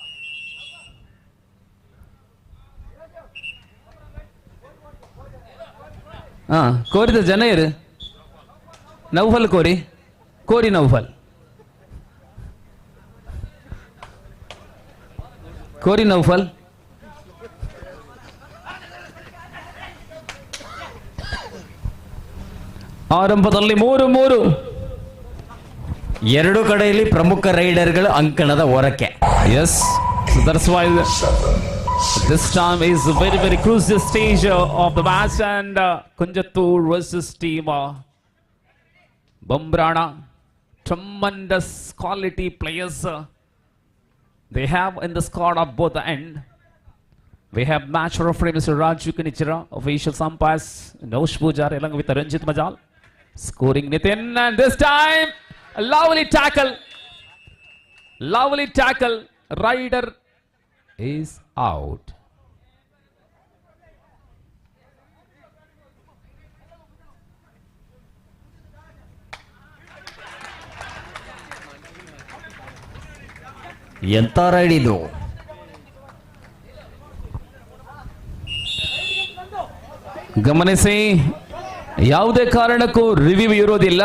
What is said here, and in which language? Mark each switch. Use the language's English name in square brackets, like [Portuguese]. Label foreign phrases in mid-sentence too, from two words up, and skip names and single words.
[Tulu] ಕೋರಿದ ಜನ ಇರು ನೌಫಲ್ ಕೋರಿ ನೌಫಲ್ ಕೋರಿ ನೌಫಲ್ ಆರಂಭದಲ್ಲಿ 3-3 [Kannada] ಎರಡು ಕಡೆಯಲ್ಲಿ ಪ್ರಮುಖ ರೈಡರ್ಗಳು ಅಂಕಣದ ಹೊರಕ್ಕೆ. [English] Yes, so that's why this time is a very, very crucial stage of the match, and Kunjattur versus team Bambrana. Tremendous quality players they have in the squad of both the end. We have match referee Mr. Raju Kanichira, official umpires Nosh Pujar along with Ranjit Majal. Scoring Nitin, and this time a lovely tackle, rider is out. [Kannada] ಎಂತ ರೈಡ್ ಇದು? ಗಮನಿಸಿ, ಯಾವುದೇ ಕಾರಣಕ್ಕೂ ರಿವ್ಯೂ ಇರೋದಿಲ್ಲ.